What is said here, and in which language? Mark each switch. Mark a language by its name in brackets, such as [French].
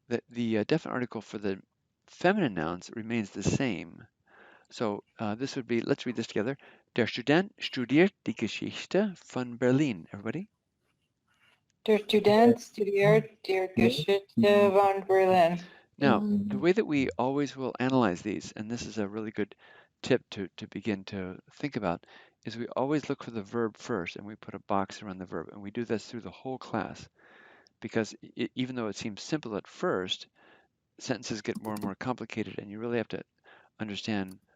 [English] The definite article for the feminine nouns remains the same. So this would be, let's read this together. [German] Der Student studiert die Geschichte von Berlin. [English] Everybody? [German] Der Student studiert die Geschichte von Berlin. [English] Now, the way that we always will analyze these, and this is a really good tip to begin to think about, is we always look for the verb first, and we put a box around the verb. And we do this through the whole class, because even though it seems simple at first, sentences get more and more complicated, and you really have to understand